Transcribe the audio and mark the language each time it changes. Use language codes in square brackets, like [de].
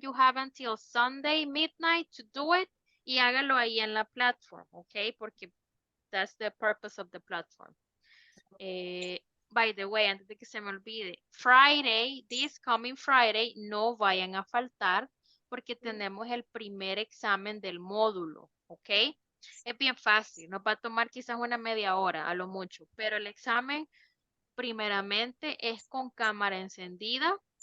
[en] You have until Sunday midnight to do it. [es] Y hágalo ahí en la platform, okay? Porque [en] that's the purpose of the platform. By the way, [es] antes de que se me olvide, [en] Friday, this coming Friday, [es] no vayan a faltar porque tenemos el primer examen del módulo, ¿ok? Es bien fácil, nos va a tomar quizás una media hora a lo mucho, pero el examen primeramente es con cámara encendida,